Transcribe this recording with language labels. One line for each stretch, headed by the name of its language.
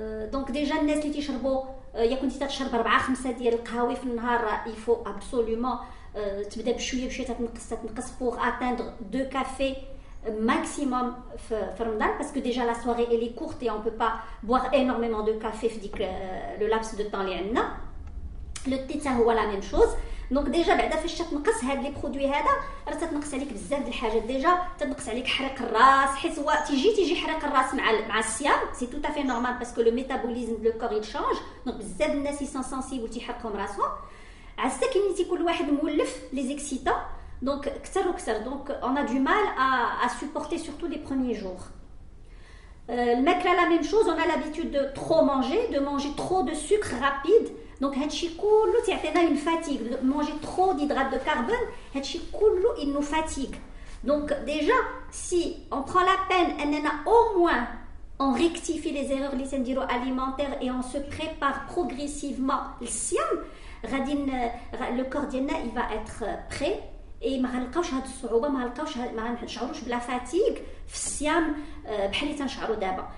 French: Donc déjà الناس اللي تيشربوا يا كنتي تشرب 4 5 ديال القهاوي في النهار il faut absolument تبدا بشويه تنقص pour atteindre 2 cafés maximum في رمضان parce que déjà la soirée elle est courte et on peut pas boire énormément de café في ديك le laps de temps اللي عندنا. Le thé ça هو la même chose.
Arabic: Donc déjà بعدا فاش تنقص هاد لي برودوي هذا راه تنقص عليك بزاف د الحاجات. ديجا تنقص عليك حرق الراس حيت هو تيجي حرق الراس مع الصيام.
French: C'est tout à fait normal parce que le métabolisme le corps il change.
Arabic: Donc بزاف الناس sont sensibles تيحرقهم راسهم. عسى كاين تيكون واحد مولف les excitants. Donc كثر وكثر.
French: Donc on a du mal à supporter surtout les premiers jours. الماكله la même chose, on a l'habitude de trop manger trop de sucre rapide.
Arabic: Donc هادشي كله تيعطينا une fatigue.
French: Manger trop d'hydrates de carbone, هادشي كله il nous fatigue. Donc déjà si on prend la peine اننا au moins on rectifie les erreurs alimentaires et on se prépare progressivement le siam, le corps il va être prêt et ما غنلقاوش هاد الصعوبه ما غنشعروش بلا فاتيغ في الصيام بحال اللي تنشعروا دابا.